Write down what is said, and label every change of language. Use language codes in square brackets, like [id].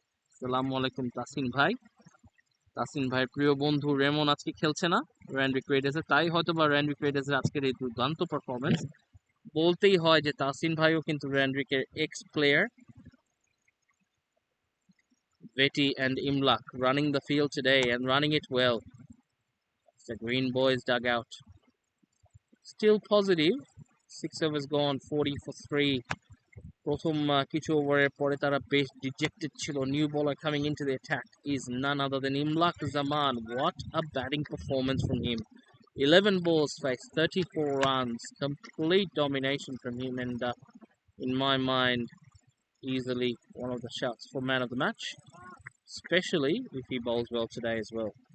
[bn] আসসালামু আলাইকুম তাসিন ভাই। তাসিন ভাইয়ের প্রিয় বন্ধু রেমন আজকে খেলছে না র্যান্ডউইক রেডার্সে, তাই হয়তো বা র্যান্ডউইক রেডার্সের আজকের এই দুর্দান্ত পারফরমেন্স। বলতেই হয় যে তাসিন ভাইও কিন্তু র্যান্ডউইকের x player. [en] Vetty and Imlak running the field today and running it well. It's the Green Boys dugout. Still positive. 6 overs gone, 40 for 3. [bn] প্রথম কিছু ওভারের পরে তারা বেশ ডিজেক্টেড ছিল। [en] New bowler coming into the attack is none other than Imlak Zaman. What a batting performance from him. 11 balls faced, 34 runs, complete domination from him, and in my mind, easily one of the shouts for man of the match, especially if he bowls well today as well.